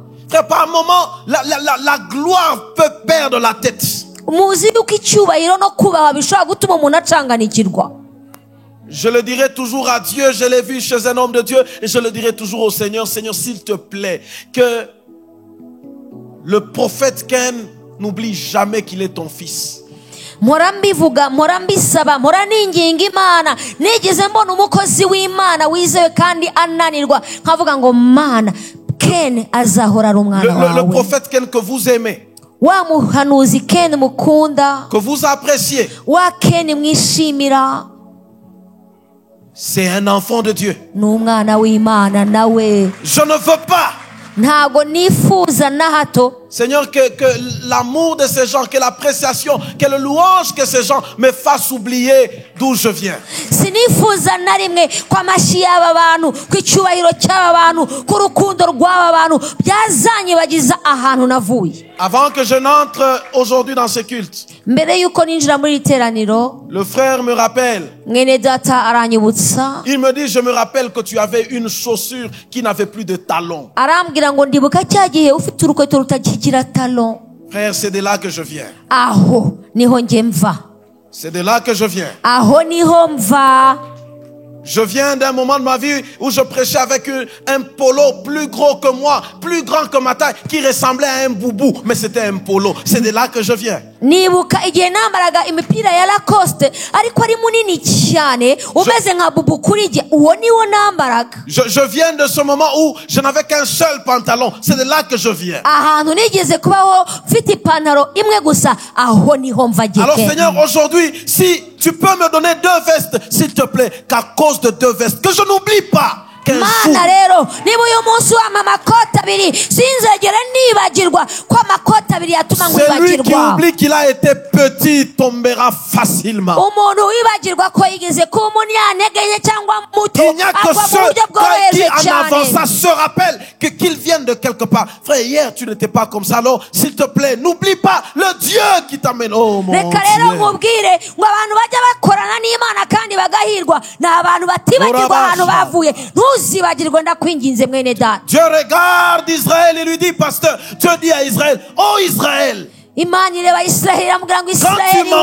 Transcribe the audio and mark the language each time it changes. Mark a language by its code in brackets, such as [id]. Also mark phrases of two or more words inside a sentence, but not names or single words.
[fr] Frère, par moment, la gloire peut perdre la tête. [rw] Muzi yuko icyubahiro no kubaha bishobora gutuma umuntu acanganikirwa. [fr] Je le dirai toujours à Dieu, je l'ai vu chez un homme de Dieu, et je le dirai toujours au Seigneur, Seigneur, s'il te plaît, que le prophète Ken n'oublie jamais qu'il est ton fils. [rw] Mpora mbivuga, mpora mbisaba, mpora ninginga Imana. Nigeze mbona umukozi w'Imana wizewe kandi ananirwa, nkavuga ngo Mana, Ken azahora ari umwana wawe. [fr] Le prophète Ken que vous aimez, [rw] Wa muhanuzi Ken mukunda, [fr] que vous appréciez, [rw] wa Ken mwishimira, [fr] c'est un enfant de Dieu. [rw] n'umwana w'Imana nawe. [fr] Je ne veux pas [rw] Ntabwo nifuza na hato [fr] Seigneur, que l'amour de ces gens, que l'appréciation, que le louange que ces gens me fassent oublier d'où je viens. [rw] sinifuza na rimwe ko amashyi y'aba bantu ko icyubahiro cy'aba bantu ko urukundo rw'aba bantu byazanyibagiza ahantu navuye. [fr] Avant que je n'entre aujourd'hui dans ce culte, [rw] mbere yuko ninjira muri iri teraniro, [fr] le frère me rappelle. [rw] mwene data aranyibutsa. [fr] Il me dit, je me rappelle que tu avais une chaussure qui n'avait plus de talons. [rw] arambwira ngo ndibuka cya gihe ufite urukweto rutakigira talon. [fr] Frère, c'est de là que je viens. [rw] aho niho njye mva. [fr] C'est de là que je viens. [rw] aho niho mva. [fr] Je viens d'un moment de ma vie où je prêchais avec un polo plus gros que moi, plus grand que ma taille, qui ressemblait à un boubou, mais c'était un polo. C'est de là que je viens. [rw] nibuka igihe nambaraga imipira ya Lacoste ariko ari munini cyane umeze nka bubu kuri jye, uwo niwo nambaraga. [fr] Je viens de ce moment où je n'avais qu'un seul pantalon. C'est de là que je viens. [rw] ahantu nigeze kubaho mfite ipantaro imwe gusa, aho niho mva [fr] Alors [rw] gike. [fr] Seigneur, aujourd'hui, si tu peux me donner 2 vestes, s'il te plaît, qu'à cause de 2 vestes, que je n'oublie pas qu'un jour, [rw] mana rero niba uyu munsi wampa amakoti abiri sinzegere nibagirwa ko amakoti abiri yatuma [fr] celui qui [rw] nkwibagirwa. [fr] oublie qu'il a été petit tombera facilement. [rw] umuntu wibagirwa ko yigeze kuba umunyantege nke cyangwa muto [fr] Il n'y a que [rw] agwa mu [fr] ceux [rw] buryo [fr] qui [rw] bworoheje [fr] en [rw] cyane. [fr] avançant se rappellent qu'ils viennent de quelque part. Frère, hier tu n'étais pas comme ça. Alors, s'il te plaît, n'oublie pas le Dieu qui t'amène. Oh mon [rw] reka rero [fr] Dieu. [rw] nkubwire ngo abantu bajya bakorana n'Imana kandi bagahirwa ni abantu batibagirwa ahantu bavuye. ntuzibagirwe ndakwinginze mwene data. [fr] Dieu regarde Israël et lui dit, pasteur, Dieu dit à Israël, oh Israël, [rw] Imana ireba Isiraheli iramubwira ngo [fr] tu [rw] Isiraheli we